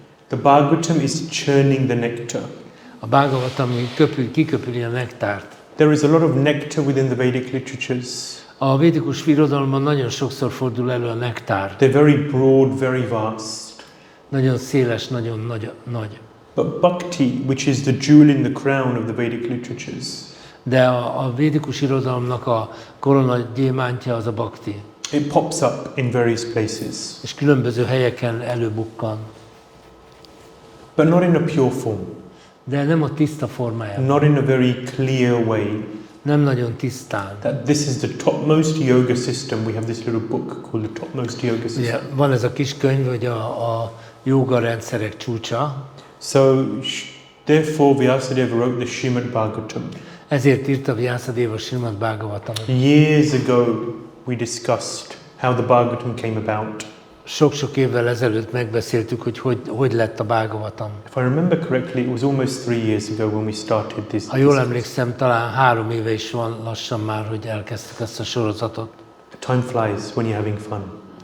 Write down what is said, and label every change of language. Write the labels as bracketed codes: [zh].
[en] The Bhagavatam is churning the nectar. [hu] A Bhagavatam kiköpüli a nektárt. [en] There is a lot of nectar within the Vedic literatures. [hu] A védikus irodalomban nagyon sokszor fordul elő a nektár. [en] They're very broad, very vast. [hu] Nagyon széles, nagyon nagy. [en] But bhakti, which is the jewel in the crown of the Vedic literatures, [hu] De a védikus irodalomnak a koronagyémántja az a bhakti. [en] it pops up in various places, [hu] És különböző helyeken előbukkan. [en] but not in a pure form, [hu] De nem a tiszta formájában. [en] not in a very clear way. [hu] Nem nagyon tisztán. [en] That this is the topmost yoga system. We have this little book called the topmost yoga system. [hu] Ugye, van ez a kis könyv, hogy a jóga rendszerek csúcsa. [en] So, therefore, Vyasadeva wrote the Śrīmad-Bhāgavatam. [hu] Ezért írta Vyasadeva Śrīmad-Bhāgavatamot. [en] Years ago, we discussed how the Bhagavatam came about. [hu] Sok-sok évvel ezelőtt megbeszéltük, hogy lett a Bhāgavatam. [en] If I remember correctly, it was almost 3 years ago when we started this. [hu] Ha jól emlékszem, talán 3 éve is van lassan már, hogy elkezdtük ezt a sorozatot. [en] Time flies when you're having fun.